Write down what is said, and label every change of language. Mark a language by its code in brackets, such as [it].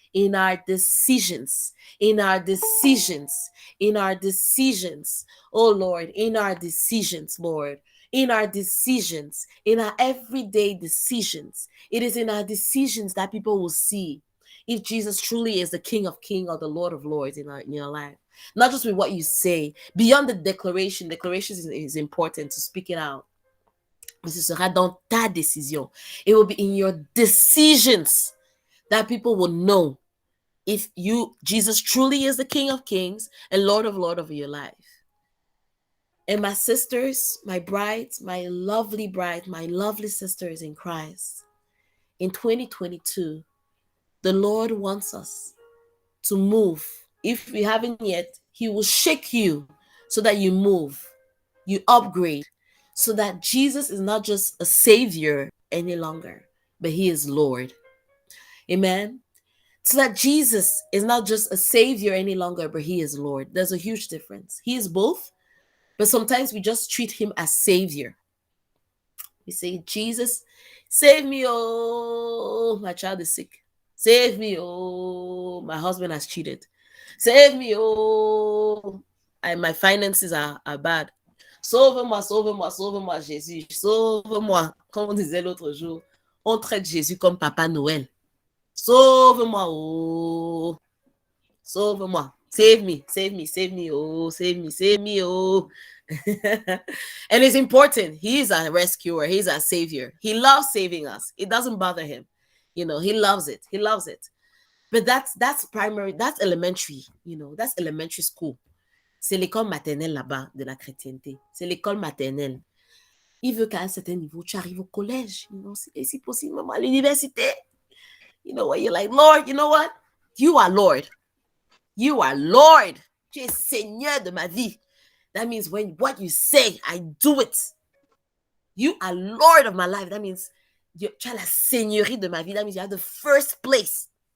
[en] In our decisions, in our decisions, in our decisions, oh Lord, in our decisions, Lord, in our decisions, in our everyday decisions. It is in our decisions that people will see if Jesus truly is the King of Kings or the Lord of Lords in your life. Not just with what you say, beyond the declarations is important to speak it out. [fr] Mais ce sera dans ta décision. [en] It will be in your decisions that people will know if Jesus truly is the King of Kings and Lord of Lords of your life. And my sisters, my brides, my lovely sisters in Christ, in 2022, the Lord wants us to move. If we haven't yet, He will shake you so that you move, you upgrade, so that Jesus is not just a Savior any longer, but He is Lord. Amen. So that Jesus is not just a Savior any longer, but He is Lord. There's a huge difference. He is both, but sometimes we just treat Him as Savior. We say, Jesus, save me, oh, my child is sick. Save me, oh, my husband has cheated. Save me, oh, my finances are bad. [fr] Sauve-moi, sauve-moi, sauve-moi, Jésus. Sauve-moi. Comme on disait l'autre jour, on traite Jésus comme Papa Noël. Sauve-moi, oh. Sauve-moi. [en] Save me, save me, save me, oh. Save me, oh. And it's important. He is a rescuer. He's a savior. He loves saving us. It doesn't bother him. He loves it. He loves it. But that's primary. That's elementary. That's elementary school. [fr] C'est l'école maternelle là-bas de la chrétienté. C'est l'école maternelle. Il veut qu'à un certain niveau, tu arrives au collège. Et si possible, même à l'université. [en] Where you're like, Lord, you know what? You are Lord. You are Lord. [fr] Tu es Seigneur de ma vie. [en] That means when what you say, I do it. You are Lord of my life. That means [fr] tu as la seigneurie de ma vie. [en] That means you have the first place.